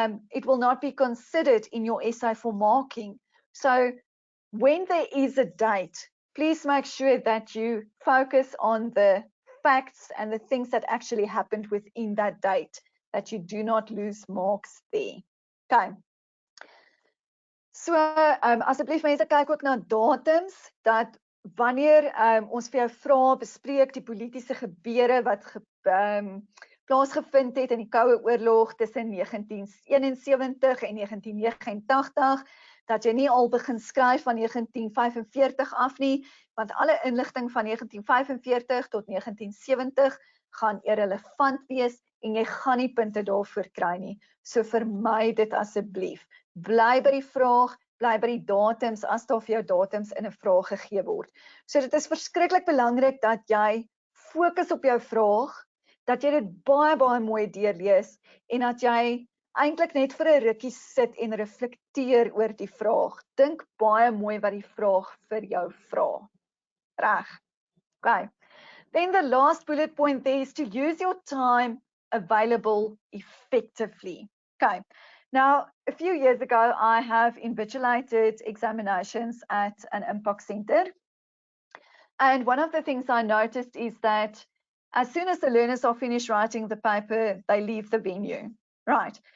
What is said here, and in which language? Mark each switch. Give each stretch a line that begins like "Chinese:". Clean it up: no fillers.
English: It will not be considered in your essay for marking. So when there is a date, please make sure that you focus on the facts and the things that actually happened within that date, that you do not lose marks there. Okay.
Afrikaans: So asseblief mense, kyk ook na datums, dat wanneer ons vir jou vra, bespreek die politiese gebeure wat plaasgevind het in die Koue Oorlog tussen 1971 en 1989, dat jy nie al begin skryf van 1945 af nie, want alle inligting van 1945 tot 1970 gaan irrelevant wees en jy gaan nie punte daarvoor kry nie. So vermy dit asseblief. Bly by die vraag, bly by die datums as daar vir jou datums in 'n vraag gegee word. So dit is verskriklik belangrik dat jy fokus op jou vraag, dat jy dit baie mooi deurlees en dat jy eintlik net vir 'n rukkie sit en reflekteer oor die vraag. Dink baie mooi wat die vraag vir jou vra. Reg. Okay.
English: Then the last bullet point there is to use your time available effectively. Okay. Now, a few years ago, I have invigilated examinations at an impact center. And one of the things I noticed is that as soon as the learners are finished writing the paper, they leave the venue. Right.